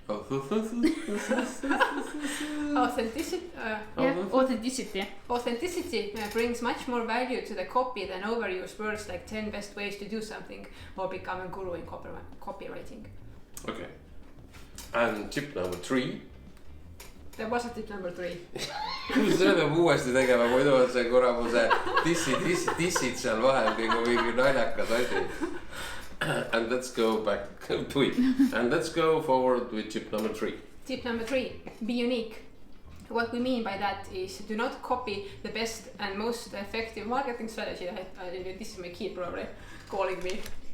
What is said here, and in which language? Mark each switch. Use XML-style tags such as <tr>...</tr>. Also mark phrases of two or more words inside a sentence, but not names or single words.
<en>Authenticity. Authenticity brings much more value to the copy than overused words like 10 best ways to do something or become a guru in copywriting. Okay. And tip number 3. There was a tip number 3.</en> <et>Selle peab uuesti tegema, muidu on see korra mu see dissid seal vahel kõige mingi naljakas asi.</et> <en>And let's go back to it. And let's go forward with tip number 3. Tip number 3, be unique. What we mean by that is do not copy the best and most effective marketing strategy. This is my kid probably calling me.</en>